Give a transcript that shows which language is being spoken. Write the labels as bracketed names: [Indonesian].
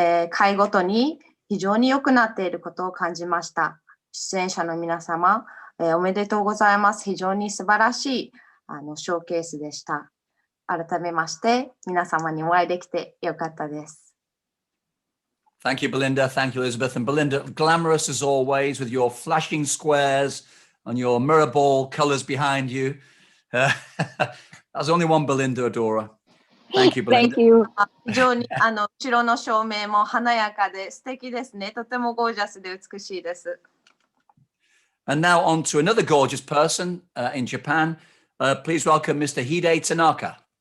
[Japanese] 回ごとに非常に良くなっていることを感じました。出演者の皆様、おめでとうございます。非常に素晴らしいショーケースでした。改めまして皆様にお会いできてよかったです。 [English] Thank you, Belinda. Thank you, Elizabeth. And Belinda, glamorous as always with your flashing squares and your mirror ball colors behind you. There's only one Belinda Adora. Thank you, Belinda. Thank you. [Japanese] 非常に後ろの照明も華やかで素敵ですね。とてもゴージャスで美しいです。 [English] And now on to another gorgeous person in Japan. Please welcome Mr. Hide Tanaka.